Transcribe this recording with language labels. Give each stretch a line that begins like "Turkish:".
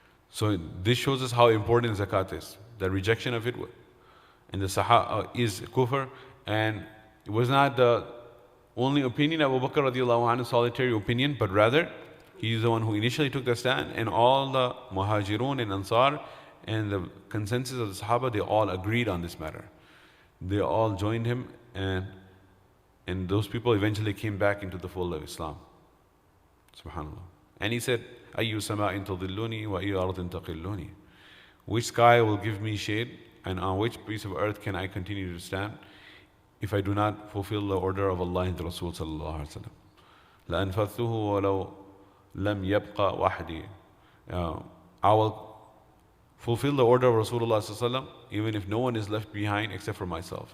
English: So this shows us how important zakat is. The rejection of it in the Sahaba is kufr, and it was not the only opinion of Abu Bakr radiallahu anhu, solitary opinion, but rather he is the one who initially took the stand, and all the Muhajirun and Ansar and the consensus of the Sahaba, they all agreed on this matter. They all joined him, and those people eventually came back into the fold of Islam. Subhanallah. And he said,
Arabic: أَيُّ سَمَاءٍ تَضِلُّنِي وَأَيُّ أَرْضٍ تَقِلُّنِي.
English: Which sky will give me shade, and on which piece of earth can I continue to stand if I do not fulfill the order of Allah and the Rasul sallallahu alaihi wasallam?
Arabic: لَأَنْفَذْتُهُ وَلَوْ لَمْ يَبْقَ وَحْدِي.
English: I will fulfill the order of Rasulullah sallallahu alaihi wasallam even if no one is left behind except for myself.